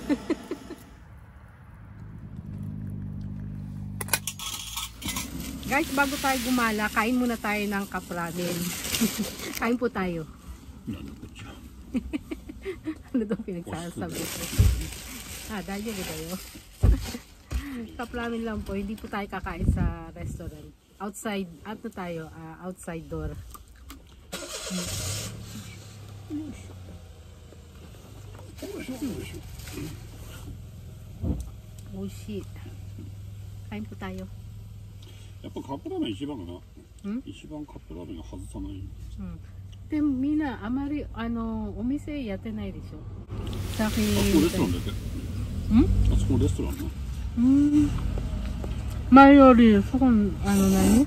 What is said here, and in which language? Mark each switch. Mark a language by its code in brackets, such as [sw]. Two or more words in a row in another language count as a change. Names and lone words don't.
[tl] Guys, bago tayo gumala, kain muna tayo ng [en] cup ramen. [tl] Kain po tayo. Ano daw pinagsasabi ko? Dahil yun tayo. [en] Cup ramen [tl] lang po, hindi po tayo kakain sa restaurant. Outside, ano tayo? [en] Outside door. Oh shit. [tl] Kain po tayo. [ja] やっぱカップラーメン一番かな。一番カップラーメンが外さない。でもみんなあまりお店やってないでしょ。さっき。あそこレストランだけ。あそこレストランな。前よりそこ何？